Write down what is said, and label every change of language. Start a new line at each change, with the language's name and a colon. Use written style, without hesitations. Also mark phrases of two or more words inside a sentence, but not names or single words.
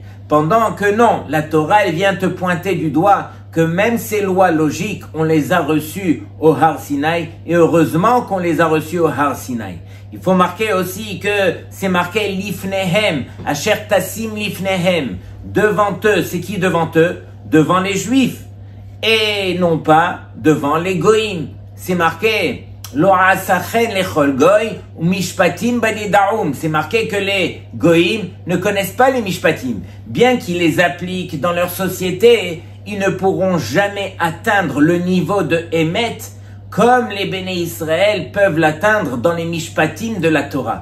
French: Pendant que non, la Torah, elle vient te pointer du doigt que même ces lois logiques, on les a reçues au Har Sinaï, et heureusement qu'on les a reçues au Har Sinaï. Il faut marquer aussi que c'est marqué
Hebrew: לפניהם, אשר תשים לפניהם.
French: Devant eux, c'est qui devant eux? Devant les Juifs, et non pas devant les Goïm. C'est marqué
Hebrew: לא עשה כן לכל גוי ומשפטים בל ידעום.
French: C'est marqué que les Goïm ne connaissent pas les Mishpatim. Bien qu'ils les appliquent dans leur société, ils ne pourront jamais atteindre le niveau de Emet comme les Béné Israël peuvent l'atteindre dans les Mishpatim de la Torah.